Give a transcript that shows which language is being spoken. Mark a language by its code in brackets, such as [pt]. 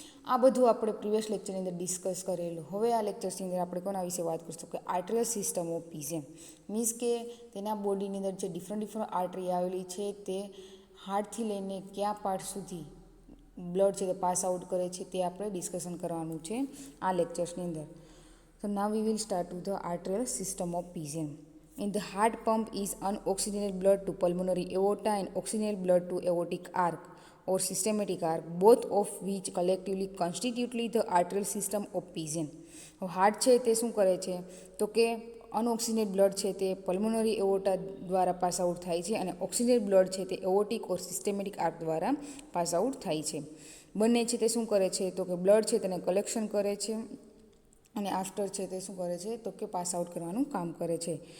[gu] આ બધું આપણે પ્રીવિયસ લેક્ચરની અંદર ડિસ્કસ કરેલું. હવે આ લેક્ચર્સની અંદર આપણે કોના વિશે વાત કરીશું કે આર્ટરિયલ સિસ્ટમ ઓફ પેશન્ટ. મીન્સ કે તેના બોડીની અંદર જે ડિફરન્ટ આર્ટરી આવેલી છે તે હાર્ટથી લઈને કયા પાર્ટ સુધી બ્લડ છે તે પાસ આઉટ કરે છે તે આપણે ડિસ્કશન કરવાનું છે આ લેક્ચર્સની અંદર. [en] So now we will start with the arterial system of patient. In the heart pump is unoxygenated blood to pulmonary aorta and oxygenated blood to aortic arc or systematic arc, both of which collectively constitute the arterial system of patient. [gu] Heart છે તે શું કરે છે તો કે અનઓક્સિજનેટ blood છે તે pulmonary એઓર્ટા દ્વારા પાસ આઉટ થાય છે અને ઓક્સિજનેટ બ્લડ છે તે એઓર્ટિક ઓર સિસ્ટેમેટિક આર્ક દ્વારા પાસ આઉટ થાય છે. બંને છે તે શું કરે છે તો કે બ્લડ છે તેને કલેક્શન કરે છે અને આફ્ટર છે તે શું કરે છે તો કે પાસ આઉટ કરવાનું કામ કરે છે.